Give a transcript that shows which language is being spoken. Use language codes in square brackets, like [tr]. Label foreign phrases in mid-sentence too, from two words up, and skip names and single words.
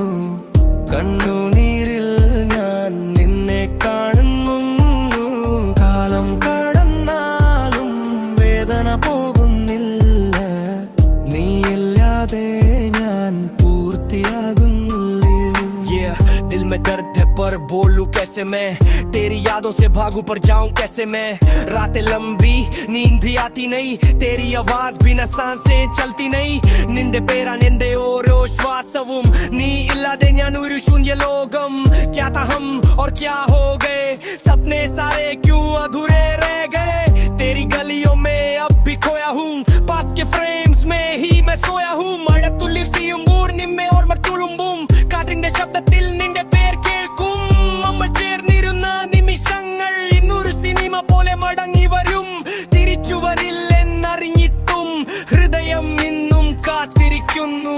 [ml] കണ്ണുനീരിൽ ഞാൻ നിന്നെ കാണുന്നു. കാലം കടന്നാലും വേദന പോകുന്നില്ല. നീയില്ലാതെ ഞാൻ പൂർത്തിയാകുന്നില്ല. Yeah, [hi] दिल में दर्द है पर बोलूं कैसे मैं, तेरी यादों से भागूं पर जाऊं कैसे मैं. रातें लंबी नींद भी आती नहीं, तेरी आवाज बिना सांसें चलती नहीं. [ml] നിന്റെ പേരാ നിന്റെ ഓരോ ശ്വാസവും, നീ ഇല്ലാതെ ഞാൻ ഒരു ശൂന്യ ലോകം. [hi] क्या था हम और क्या हो गए, सपने सारे क्यों अधूरे रह गए. तेरी गलियों में अब भी खोया हूँ, पास के फ्रेम्स में ही मैं सोया हूँ. [ml] മഴത്തുള്ളിൽ സിയുമ്പോൾ നിന്നെ ഓർമ്മ തുളുമ്പും. കാറ്റിന്റെ ശബ്ദത്തിൽ നിന്റെ പേർ കേൾക്കും. നമ്മൾ ചേർന്നിരുന്ന നിമിഷങ്ങൾ ഇന്നൊരു സിനിമ പോലെ മടങ്ങി വരും. തിരിച്ചു വരില്ലെന്നറിഞ്ഞിട്ടും ഹൃദയം ഇന്നും കാത്തിരിക്കുന്നു.